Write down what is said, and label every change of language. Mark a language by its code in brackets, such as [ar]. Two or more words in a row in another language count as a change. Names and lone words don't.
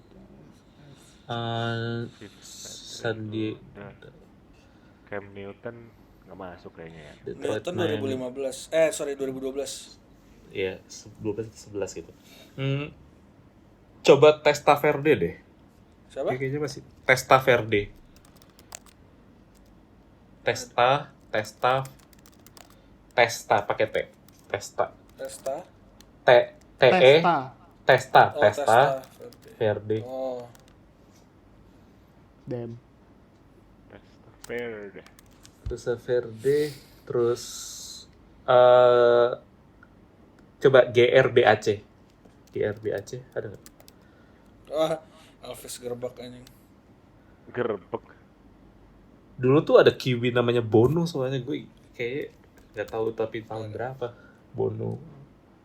[id] Sandi Udah. Cam Newton nggak masuk kayaknya ya. Newton 2015. 2012. Iya, 12-11 gitu. Coba Testaverde deh. Siapa? Kayaknya masih Testaverde. Testa pakai T. Testa. Testa Oh, Testa. Verde. Oh, Damn. Verde. Verde terus coba GRBAC ada nggak? Alves Gerbak anjing. Gerbek. Dulu tuh ada kiwi namanya Bono, soalnya gue kayak nggak tahu tapi tahun berapa Bono.